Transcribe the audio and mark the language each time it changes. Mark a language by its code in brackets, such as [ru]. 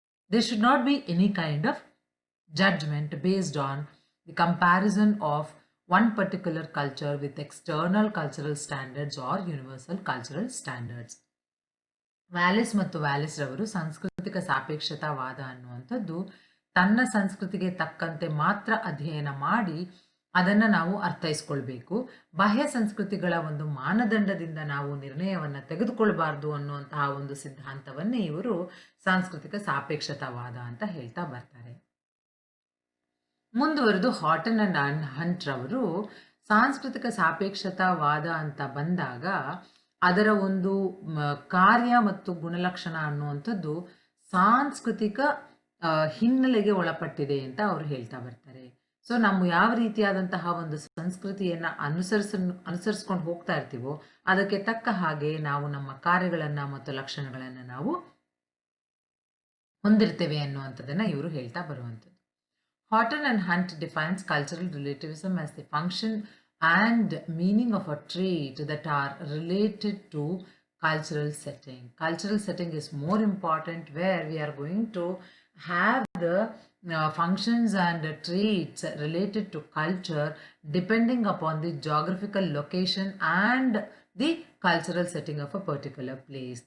[en] There should not be any kind of judgment based on the comparison of one particular culture with external cultural standards or universal cultural standards. [kn] Wallace ಮತ್ತು Wallace ರವರು ಸಾಂಸ್ಕೃತಿಕ ಸಾಪೇಕ್ಷತಾವಾದ ಅನ್ನುವಂಥದ್ದು ತನ್ನ ಸಂಸ್ಕೃತಿಗೆ ತಕ್ಕಂತೆ ಮಾತ್ರ ಅಧ್ಯಯನ ಮಾಡಿ ಅದನ್ನು ನಾವು ಅರ್ಥೈಸ್ಕೊಳ್ಬೇಕು. ಬಾಹ್ಯ ಸಂಸ್ಕೃತಿಗಳ ಒಂದು ಮಾನದಂಡದಿಂದ ನಾವು ನಿರ್ಣಯವನ್ನು ತೆಗೆದುಕೊಳ್ಬಾರ್ದು ಅನ್ನುವಂತಹ ಒಂದು ಸಿದ್ಧಾಂತವನ್ನೇ ಇವರು ಸಾಂಸ್ಕೃತಿಕ ಸಾಪೇಕ್ಷತಾವಾದ ಅಂತ ಹೇಳ್ತಾ ಬರ್ತಾರೆ. ಮುಂದುವರೆದು ಹಾಟನ್ ಅಂಡ್ ಹಂಟ್ ರವರು ಸಾಂಸ್ಕೃತಿಕ ಸಾಪೇಕ್ಷತಾವಾದ ಅಂತ ಬಂದಾಗ ಅದರ ಒಂದು ಕಾರ್ಯ ಮತ್ತು ಗುಣಲಕ್ಷಣ ಅನ್ನುವಂಥದ್ದು ಸಾಂಸ್ಕೃತಿಕ ಹಿನ್ನೆಲೆಗೆ ಒಳಪಟ್ಟಿದೆ ಅಂತ ಅವರು ಹೇಳ್ತಾ ಬರ್ತಾರೆ. ಸೊ ನಾವು ಯಾವ ರೀತಿಯಾದಂತಹ ಒಂದು ಸಂಸ್ಕೃತಿಯನ್ನ ಅನುಸರಿಸ್ಕೊಂಡು ಹೋಗ್ತಾ ಇರ್ತೀವೋ ಅದಕ್ಕೆ ತಕ್ಕ ಹಾಗೆ ನಾವು ನಮ್ಮ ಕಾರ್ಯಗಳನ್ನ ಮತ್ತು ಲಕ್ಷಣಗಳನ್ನ ನಾವು ಹೊಂದಿರ್ತೇವೆ ಅನ್ನುವಂಥದ್ದನ್ನ ಇವರು ಹೇಳ್ತಾ ಬರುವಂಥದ್ದು. [en] Horton and Hunt defines cultural relativism as the function and meaning of a trait that are related to cultural setting. Cultural setting is more important, where we are going to have the functions and traits related to culture depending upon the geographical location and the cultural setting of a particular place.